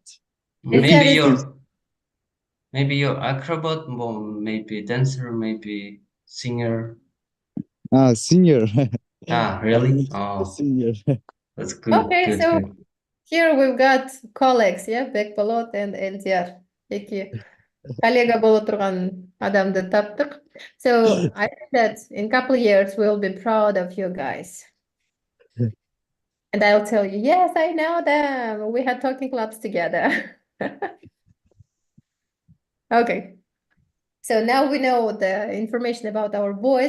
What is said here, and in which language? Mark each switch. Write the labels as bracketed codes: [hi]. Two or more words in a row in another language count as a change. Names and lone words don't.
[en] Maybe you're acrobat, maybe dancer, maybe singer. Singer. Really? Oh, singer. That's good. Okay, so here we've got colleagues, yeah, Bekbolot and Eldiar. [ky] Эки коллега боло турган адамды таптык. [en] So I think that in a couple of years we'll be proud of you guys. And I'll tell you, yes, I know them. We had talking clubs together. Okay. So now we know the information about our boys.